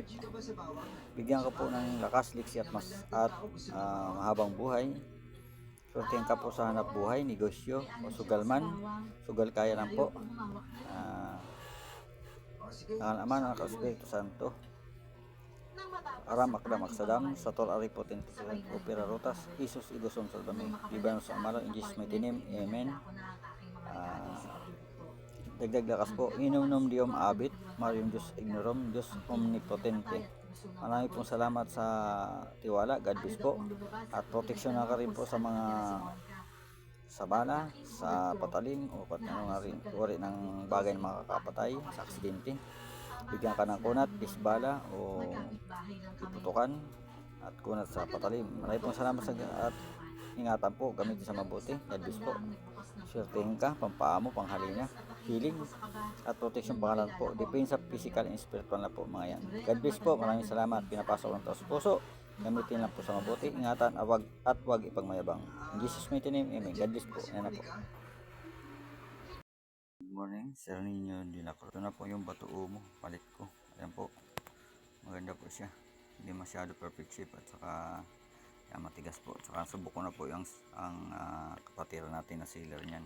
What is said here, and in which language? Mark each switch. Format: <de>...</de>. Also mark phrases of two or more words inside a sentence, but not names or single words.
<tl>Bigyan ko po ng lakas, liksi at mahabang buhay. Swertihan ka po sa hanap buhay, negosyo o sugal man. Sugal kaya lang po. Ang Ama, ng Espiritu Santo.</tl> <la>Aram akdam aksadam sator aripoten opera rotas Isus igosom salvame libanos amalo</la> <en>in Jesus mighty name,</en> <la>amen.</la> <tl>Dagdag lakas po,</tl> <la>inum diom abit marium Diyos ignorum Diyos omnipotente.</la> <tl>Marami pong salamat sa tiwala.</tl> <en>God bless po.</en> <tl>At proteksyon na ka rin po sa mga sa bala, sa patalim o pat ano nga rin uri ng bagay na makakapatay sa aksidente. Bigyan ka ng kunat, bisbala o iputukan at kunat sa patalim. Marami pong salamat at ingatan po, gamitin sa mabuti.</tl> <en>God bless po.</en> <tl>Swertehin ka, pampaamo, panghalina, healing at protection pangalan po. Depende sa</tl> <en>physical and spiritual</en> <tl>na po mga yan.</tl> <en>God bless</en> <tl>po. Maraming salamat. Pinapasok ng taos puso. Gamitin lang po sa mabuti. Ingatan at wag ipagmayabang.</tl> <en>In Jesus' mighty name, amen. God bless</en> <tl>po. Yan na po.</tl> <en>Good morning, Sir Nino Dinacro.</en> <tl>Ito na po yung batuo mo. Palit ko. Ayan po. Maganda po siya. Hindi masyado</tl> <en>perfect shape</en> <tl>at saka yan, matigas po. Saka subok ko na po yung kapatiran natin na sealer niyan.</tl>